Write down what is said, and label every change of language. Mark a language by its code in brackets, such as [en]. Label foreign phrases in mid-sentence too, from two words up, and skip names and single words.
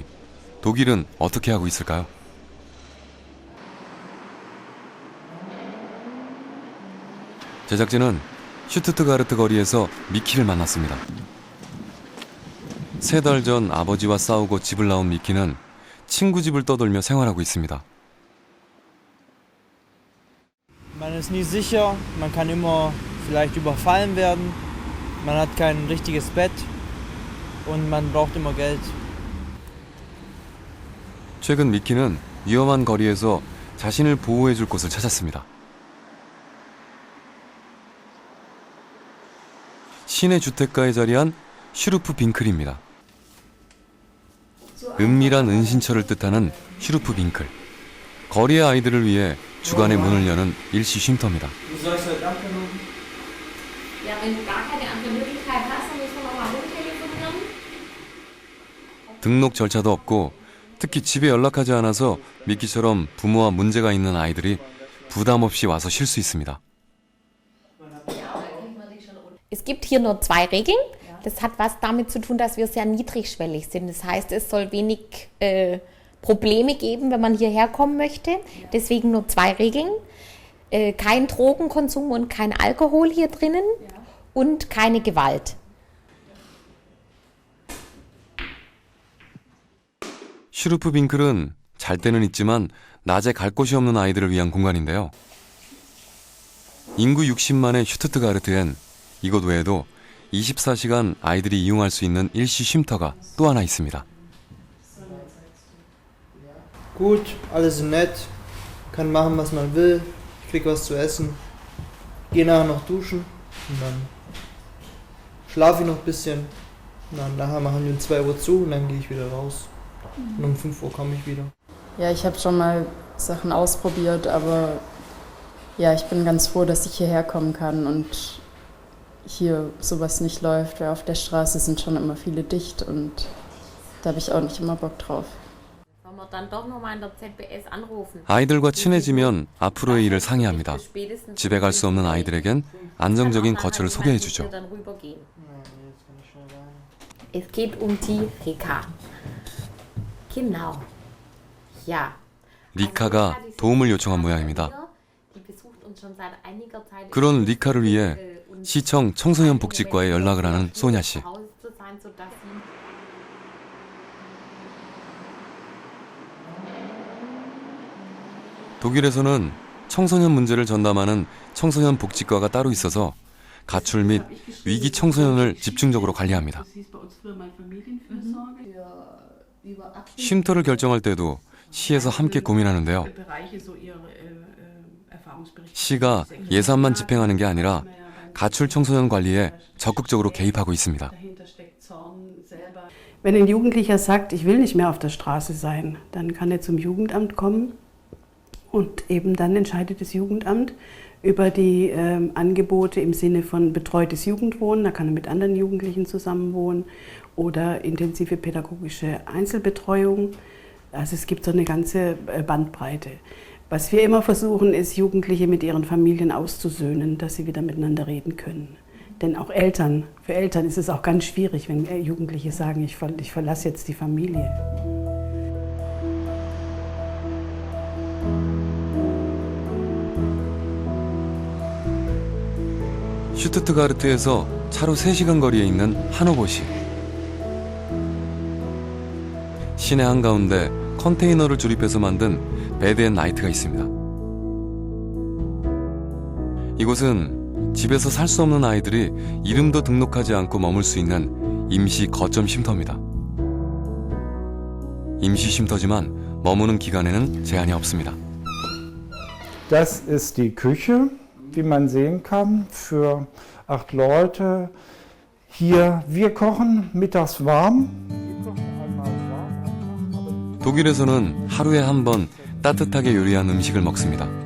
[ko] 독일은 어떻게 하고 있을까요? 제작진은 슈투트가르트 거리에서 미키를 만났습니다. 3달 전 아버지와 싸우고 집을 나온 미키는 친구 집을 떠돌며 생활하고 있습니다. [de] Man ist nie sicher, man kann immer vielleicht überfallen werden, man hat kein richtiges Bett und man braucht immer Geld. [ko] 최근 미키는 위험한 거리에서 자신을 보호해줄 곳을 찾았습니다. 시내 주택가에 자리한 슈루프 빙클입니다. 은밀한 은신처를 뜻하는 슈루프 빙클. 거리의 아이들을 위해 주간에 문을 여는 일시 쉼터입니다. 등록 절차도 없고 특히 집에 연락하지 않아서 미키처럼 부모와 문제가 있는 아이들이 부담 없이 와서 쉴 수 있습니다. [de] Es gibt hier nur 2 Regeln. Das hat was damit zu tun, dass wir sehr niedrigschwellig sind. Das heißt, es soll wenig Probleme geben, wenn man hierher kommen möchte. Deswegen nur 2 Regeln. Kein Drogenkonsum und kein Alkohol hier drinnen und keine Gewalt. [ko] 슈루프 빙클은 잘 때는 있지만 낮에 갈 곳이 없는 아이들을 위한 공간인데요. 인구 60만의 슈투트가르트엔 이곳 외에도 24시간 아이들이 이용할 수 있는 일시 쉼터가 또 하나 있습니다. [de] Gut, alle sind nett, kann machen, was man will, krieg was zu essen, geh nachher noch duschen und dann schlafe ich noch ein bisschen. Und dann nachher machen die um 2 Uhr zu und dann gehe ich wieder raus. Und um 5 Uhr komme ich wieder. Ja, ich habe schon mal Sachen ausprobiert, aber ja, ich bin ganz froh, dass ich hierher kommen kann und hier sowas nicht läuft, weil auf der Straße sind schon immer viele dicht und da habe ich auch nicht immer Bock drauf. [ko] 아이들과 친해지면 앞으로의 일을 상의합니다. 집에 갈 수 없는 아이들에겐 안정적인 거처를 소개해주죠. [de] Es geht um die Rika. Genau. Ja. [ko] 리카가 도움을 요청한 모양입니다. 그런 리카를 위해 시청 청소년 복지과에 연락을 하는 소냐 씨. 독일에서는 청소년 문제를 전담하는 청소년 복지과가 따로 있어서 가출 및 위기 청소년을 집중적으로 관리합니다. 쉼터를 결정할 때도 시에서 함께 고민하는데요. 시가 예산만 집행하는 게 아니라 가출 청소년 관리에 적극적으로 개입하고 있습니다. [de] Wenn ein Jugendlicher sagt, ich will nicht mehr auf der Straße sein, dann kann er zum Jugendamt kommen und eben dann entscheidet das Jugendamt über die Angebote im Sinne von betreutes Jugendwohnen, da kann er mit anderen Jugendlichen zusammenwohnen oder intensive pädagogische Einzelbetreuung. Also es gibt so eine ganze Bandbreite. Was wir immer versuchen, ist, Jugendliche mit ihren Familien auszusöhnen, dass sie wieder miteinander reden können. Denn auch für Eltern ist es auch ganz schwierig, wenn Jugendliche sagen, ich verlasse jetzt die Familie. [ko] 슈투트가르트에서 차로 3시간 거리에 있는 하노버시. 시내 한가운데 컨테이너를 조립해서 만든 베드 앤 나이트가 있습니다. 이곳은 집에서 살 수 없는 아이들이 이름도 등록하지 않고 머물 수 있는 임시 거점 쉼터입니다. 임시 쉼터지만 머무는 기간에는 제한이 없습니다. [de] Das ist die Küche, wie man sehen kann, für 8 Leute. Hier, wir kochen mittags warm. [ko] 독일에서는 하루에 한 번 따뜻하게 요리한 음식을 먹습니다.